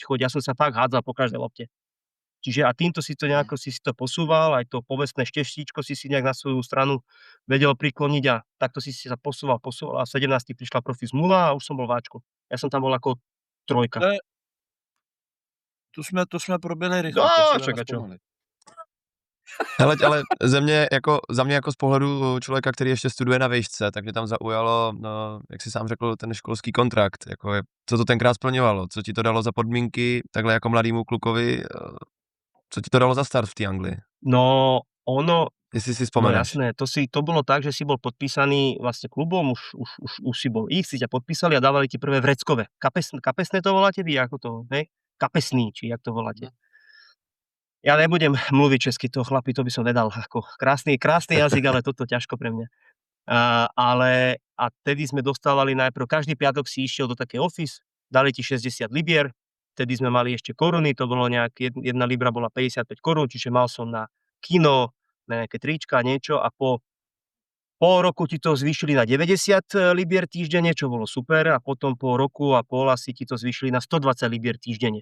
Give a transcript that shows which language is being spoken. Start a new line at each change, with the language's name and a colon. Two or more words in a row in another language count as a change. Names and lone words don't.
Slovak: Ja som sa fakt hádzal po každej lopte. Čiže a týmto si to nejako si to posúval, aj to povestné šteštíčko si nejak na svoju stranu vedel prikloniť a takto si sa posúval a v 17 prišla profi zmluva a už som bol váčko. Ja som tam bol ako trojka.
Czech: To jsme proběhli rychle.
Slovak: No, však a čo?
Czech: Hele, ale za mě jako z pohledu člověka, který ještě studuje na výšce, tak mě tam zaujalo, no, jak jsi sám řekl, ten školský kontrakt. Jako co to tenkrát splňovalo? Co ti to dalo za podmínky, takhle jako mladýmu klukovi? Co ti to dalo za start v té Anglii?
Slovak: No, ono...
Czech: Jestli si
Slovak: No
Czech: spomeneš.
Slovak: jasné, to bolo tak, že si bol podpísaný vlastne klubom, už si bol ich, si ťa podpísali a dávali ti prvé vreckové. Kapesné to voláte vy, ako to, hej? Kapesný, či jak to voláte. Ja nebudem mluviť česky, to chlapi, to by som nedal. Ako krásny jazyk, ale toto ťažko pre mňa. A vtedy sme dostávali najprv, každý piatok si išiel do také office, dali ti 60 libier, vtedy sme mali ešte koruny, to bolo jedna libra bola 55 korún, čiže mal som na kino, na nejaké trička, niečo a po pol roku ti to zvýšili na 90 libier týždenne, čo bolo super a potom po roku a pol asi ti to zvýšili na 120 libier týždenne.